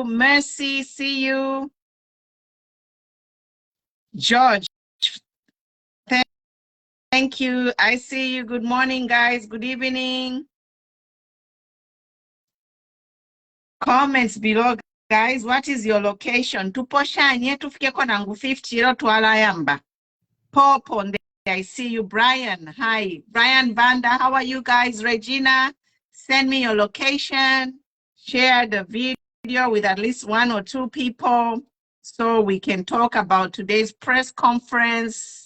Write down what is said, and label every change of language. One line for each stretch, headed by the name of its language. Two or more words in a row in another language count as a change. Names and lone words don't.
English: Mercy, see you. George, thank you. I see you. Good morning, guys. Good evening. Comments below, guys. What is your location?
Bemba: Tuposhanye tufike konangu 50 ero twalayamba.
English: Popo, I see you. Brian, hi. Brian Banda, how are you guys? Regina, send me your location. Share the video with at least 1 or 2 people so we can talk about today's press conference.